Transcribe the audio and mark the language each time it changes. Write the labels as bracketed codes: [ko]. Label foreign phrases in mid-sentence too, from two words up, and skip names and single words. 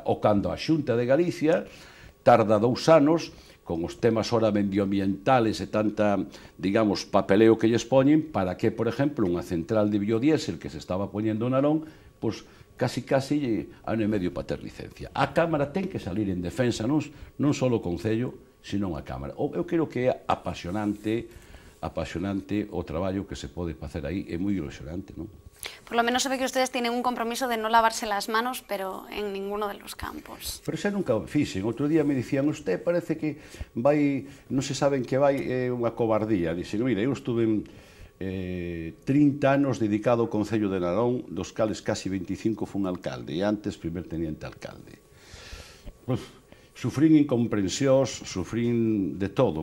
[gl] Ou cando a Xunta de Galicia tarda 2 anos, con os temas ora medioambientales e tanta, digamos, papeleo que lles poñen, para que, por exemplo, unha central de biodiesel que se estaba poñendo en Narón, pois, casi ano e medio para ter licencia. A Cámara ten que salir en defensa, non só o Concello, sino a Cámara. Eu creo que é apasionante o traballo que se pode facer aí, é moi ilusionante, non? [es] Por lo menos se ve que ustedes tienen un compromiso de no lavarse las manos, pero en ninguno de los campos. [gl] Pero xa nunca o fixen. Outro día me dicían, usted parece que vai, non se saben que vai, é unha cobardía. Dixen, mira, eu estuve 30 anos dedicado ao Concello de Narón, dos cales casi 25 fun alcalde, e antes [es] primer teniente alcalde. [gl] Sufrín incomprensións, sufrín de todo.